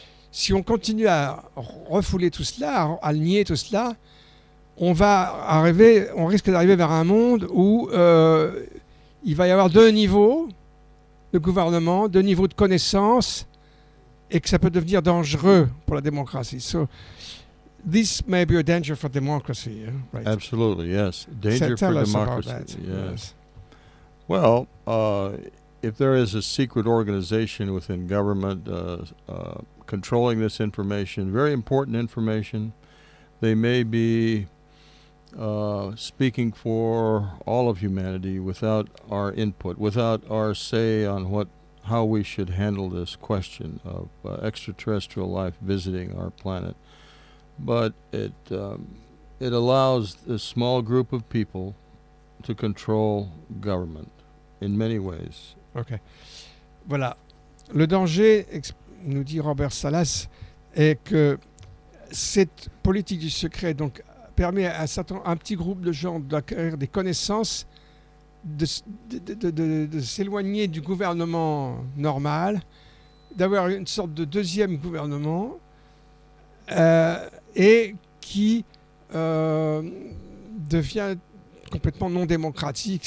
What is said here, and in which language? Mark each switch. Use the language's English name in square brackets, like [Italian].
[French] Si on continue à refouler tout cela, à nier tout cela, on risque d'arriver vers un monde où il va y avoir deux niveaux de gouvernement, deux niveaux de connaissance, et que ça peut devenir dangereux pour la démocratie. [English] So, this may be a danger for democracy, right? Absolutely, yes. Danger Tell for us democracy. about that. Yes. Well, if there is a secret organization within government controlling this information, very important information, they may be speaking for all of humanity without our input, without our say on how we should handle this question of extraterrestrial life visiting our planet. But it allows a small group of people to control government in many ways. [French] Ok. Voilà. Le danger, nous dit Robert Salas, est que cette politique du secret permet à un petit groupe de gens d'acquérir des connaissances, de s'éloigner du gouvernement normal, d'avoir une sorte de deuxième gouvernement et qui devient complètement non démocratique.